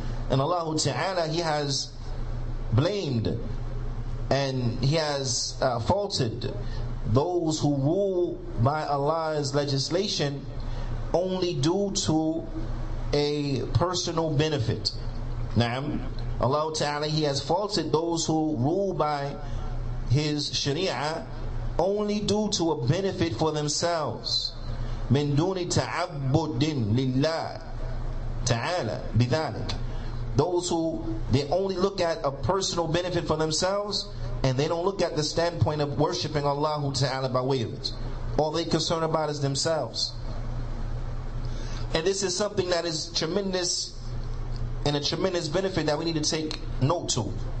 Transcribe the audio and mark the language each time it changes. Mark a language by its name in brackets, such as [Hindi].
[English] And Allah Ta'ala, He has blamed and He has faulted those who rule by Allah's legislation only due to a personal benefit. Naam, Allah Ta'ala, He has faulted those who rule by His Sharia only due to a benefit for themselves. [Arabic] من دون تعبد لله تعالى بذلك. [English] Those who, they only look at a personal benefit for themselves, and they don't look at the standpoint of worshipping Allah Ta'ala by way of it. All they concern about is themselves. And this is something that is tremendous, and a tremendous benefit that we need to take note to.